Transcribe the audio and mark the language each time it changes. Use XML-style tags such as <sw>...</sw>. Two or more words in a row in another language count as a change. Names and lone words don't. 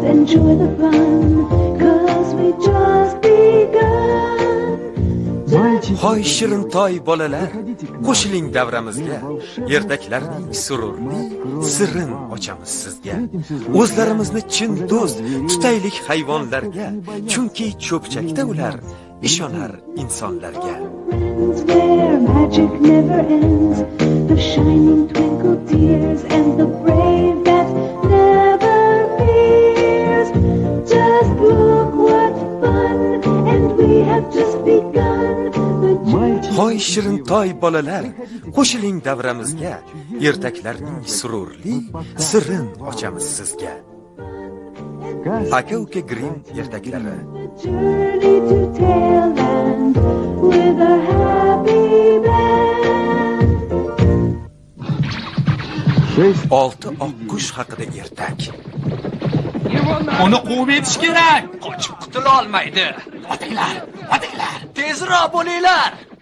<en>enjoy the fun, 'cause we just begun.</en> <uz>Hoy shirintoy bolalar, qo'shiling davramizga. Ertaklarning sururli sirrin ochamiz sizga. O'zlarimizni chin do'st tutaylik hayvonlarga, chunki cho'pchakda ular ishonar insonlarga.</uz> <en>Where magic never ends, the shining twinkle tears, and the brave that never fears. Just look what fun, and we have just begun.</en> <uz>Hoy shirintoy bolalar, qo'shiling davramizga. Ertaklarning sururli sirrin ochamiz sizga. Aka-uka Grimm ertaklari.</uz> <en>Journey to Tailland with a happy band.</en> <uz>Olti oqqush haqida ertak. Uni quvib yetish kerak. Qochib qutula olmaydi. Otinglar, tezroq bo'linglar.</uz>